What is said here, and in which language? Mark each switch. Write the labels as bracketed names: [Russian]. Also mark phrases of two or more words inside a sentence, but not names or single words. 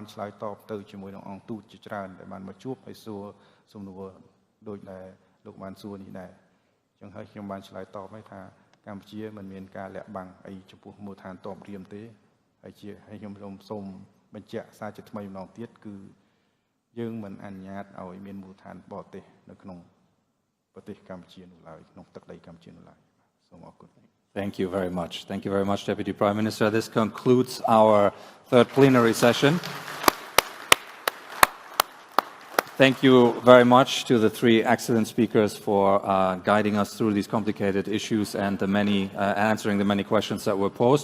[Khmer] ឆ្លើយតបទៅជាមួយនឹងអង្គទូតជាច្រើនដែលបានមកជួបហើយសួរសំណួរដូចដែលលោកបានសួរនេះដែរអញ្ចឹងហើយខ្ញុំបានឆ្លើយតបឲ្យថាកម្ពុជាមិនមានការលាក់បាំងអីចំពោះមូលដ្ឋានទ័ពព្រាមទេហើយខ្ញុំសូមបញ្ជាក់សារជាថ្មីម្ដងទៀតគឺយើងមិនអនុញ្ញាតឲ្យមានមូលដ្ឋានបរទេសនៅក្នុងប្រទេសកម្ពុជានោះឡើយក្នុងទឹកដីកម្ពុជានោះឡើយសូមអរគុណ [English] Thank you very much. Thank you very much, Deputy Prime Minister. This concludes our third plenary session. Thank you very much to the three excellent speakers for guiding us through these complicated issues and answering the many questions that were posed.